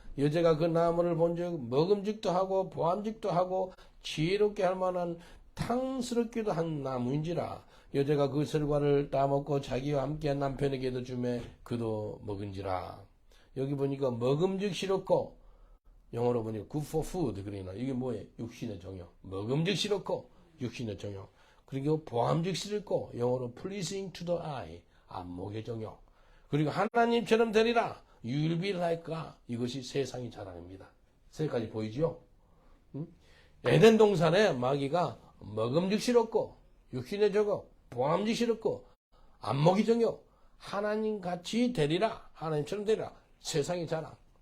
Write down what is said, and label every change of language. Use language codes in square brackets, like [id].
[ko] 여자가 그 나무를 본즉 먹음직도 하고 보암직도 하고 지혜롭게 할 만한 탕스럽기도 한 나무인지라. 여자가 그 결과를 따먹고 자기와 함께한 남편에게도 주매 그도 먹은지라. 여기 보니까 먹음직스럽고 영어로 보니까 [en] good for food [ko] 그러나 이게 뭐예요? 육신의 정욕. 먹음직스럽고 육신의 정욕. 그리고 보암직스럽고 영어로 [en] pleasing to the eye. [ko] 안목의 정욕. 그리고 하나님처럼 되리라. [en] You will be like God. [ko] 이것이 세상의 자랑입니다. 세 가지 보이죠? 에덴 동산에 마귀가 먹음직스럽고 육신의 정욕, 보암직스럽고 안목의 정욕, 하나님같이 되리라. 하나님처럼 되리라. 세상의 자랑.